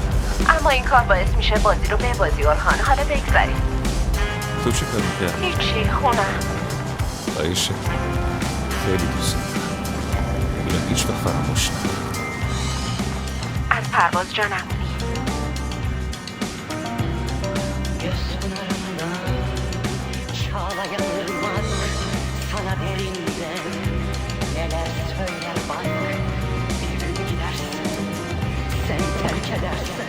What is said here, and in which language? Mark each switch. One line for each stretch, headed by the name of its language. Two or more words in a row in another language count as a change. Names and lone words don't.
Persian: اما این کار باعث میشه بازی رو ببازی برهان. حالا بگذاریم. تو چی کار میکردی؟ هیچی، خونم. آیشه خیلی دوست دارم. اینو هیچ وقت فراموش نکنم. از پرواز جا نمونی.
Turkish: Sana derinden neler söyler bak. Bir gün gidersin, sen terk edersin.